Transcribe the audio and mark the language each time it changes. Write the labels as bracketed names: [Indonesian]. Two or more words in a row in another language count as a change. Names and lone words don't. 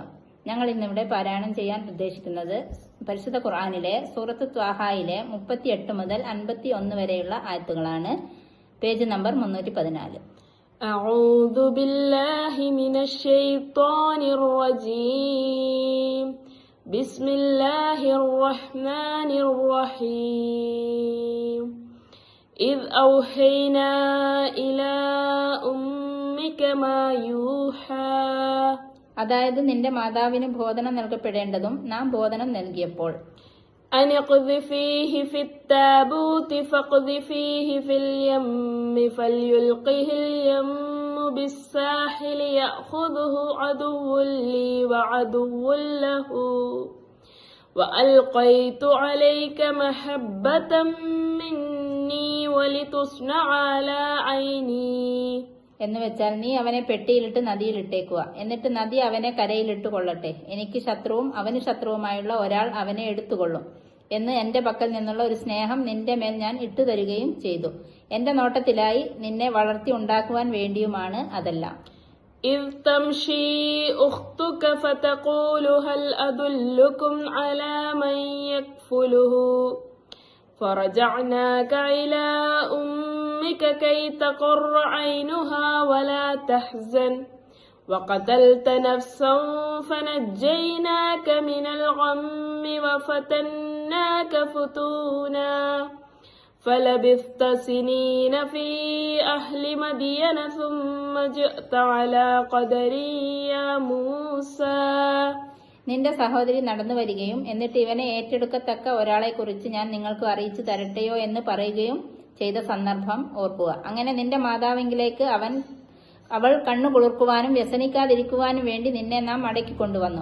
[Malayalam] ഞങ്ങൾ ഇന്നിവിടെ പാരായണം ചെയ്യാൻ ഉദ്ദേശിക്കുന്നത് പരിശുദ്ധ ഖുർആനിലെ സൂറത്ത് ത്വാഹയിലെ 38 മുതൽ 51 വരെയുള്ള ആയത്തുകളാണ്. പേജ് നമ്പർ 314. [Arabic] أعوذ بالله من الشيطان الرجيم. بسم الله الرحمن الرحيم. إذ أوحينا إلى أمك ما يوحى. [Malayalam] അതായത് നിന്റെ മാതാവിന് ബോധനം നൽകപ്പെടേണ്ടതും നാം ബോധനം നൽകിയപ്പോൾ. [Arabic] أن اقذفيه في التابوت فاقذفيه في اليم فليلقه اليم بالساحل يأخذه عدو لي وعدو له وألقيت عليك محبة مني ولتصنع على عيني. [Malayalam] എന്ന് വെച്ചാൽ നീ അവനെ പെട്ടിയിലിട്ട് നദിയിലിട്ടേക്കുക, എന്നിട്ട് നദി അവനെ കരയിലിട്ട് കൊള്ളട്ടെ. എനിക്ക് ശത്രുവും അവന് ശത്രുവുമായുള്ള ഒരാൾ അവനെ എടുത്തുകൊള്ളും എന്ന് എന്റെ പക്കൽ നിന്നുള്ള ഒരു സ്നേഹം നിന്റെ മേൽ ഞാൻ ഇട്ടുതരികയും ചെയ്തു. എന്റെ നോട്ടത്തിലായി നിന്നെ വളർത്തി ഉണ്ടാക്കുവാൻ വേണ്ടിയുമാണ് അതെല്ലാം. [Arabic] إذ تمشي أختك فتقول هل أدلكم على من يكفله فرجعناك إلى أمك كي تقر عينها ولا تحزن وقتلت نفسا فنجيناك من الغم وفتناك فتونا فلبثت سنين في أهل مدين ثم جئت على قدر يا موسى. [Malayalam] നിന്റെ സഹോദരി നടന്നു വരികയും എന്നിട്ട് ഇവനെ ഏറ്റെടുക്കത്തക്ക ഒരാളെ കുറിച്ച് ഞാൻ നിങ്ങൾക്ക് അറിയിച്ചു തരട്ടെയോ എന്ന് പറയുകയും ചെയ്ത സന്ദർഭം ഓർക്കുക. അങ്ങനെ നിന്റെ മാതാവിങ്കിലേക്ക് അവൾ കണ്ണു കുളിർക്കുവാനും വ്യസനിക്കാതിരിക്കുവാനും വേണ്ടി നിന്നെ നാം മടക്കിക്കൊണ്ടുവന്നു.